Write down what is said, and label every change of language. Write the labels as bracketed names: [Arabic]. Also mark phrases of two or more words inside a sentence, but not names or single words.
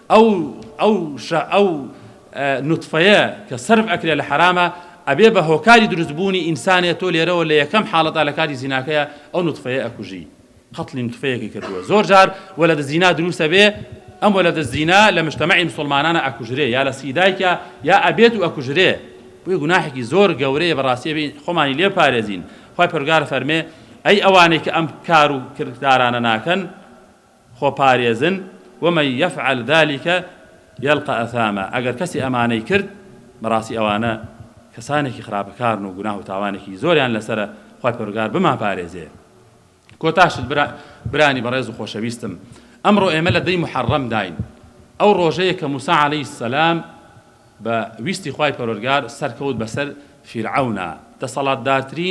[Central Kurdish] ئەو نوتفەیە کە سەرف ئەکرێ لە حرامە ئەبێ بە هۆکاری دروستبوونی ئینسانێت تۆ لێرەوە لە یەکەم حاڵەتا لە کاتی زیناکەیە ئەو نوتفەیە ئەکوژی قەتڵی نوتفەیەکی کردووە زۆر جار وەلەدە زینا دروستە بێ ئەم وەلەدە زینا لە مجتەمەعی مسلمانانە ئەکوژرێ یا لە سیدایکە یا ئەبێت و ئەکوژرێ بۆیە گوناحێکی زۆر گەورەیە بەڕاستی بێ خۆمانی لێ پارێزین خوای پەروەردگار فەرمێ ئەی ئەوانەی کە ئەم کار و کردارانە ناکەن خۆ پارێزن [Arabic] ومن يفعل ذلك يلقى أثاما [Central Kurdish] ئەگەر کەسی ئەمانەی کرد بەڕاستی ئەوانە کەسانێکی خراپەکارن و گوناه و تاوانێکی زۆریان لەسرە خوای پەروەردگار بما پارێزێ کۆتاشت برانی بەڕێز و خۆشەویستم ئەمڕۆ ئێمە لە دەی محەڕەم داین ئەو ڕۆژەیە کە موسا [Arabic] عەلەیهی السەلام [Central Kurdish] بە ویستی خوای پەروەردگار سەرکەوت بەسەر فیرعەونە دەسەڵاتدارترین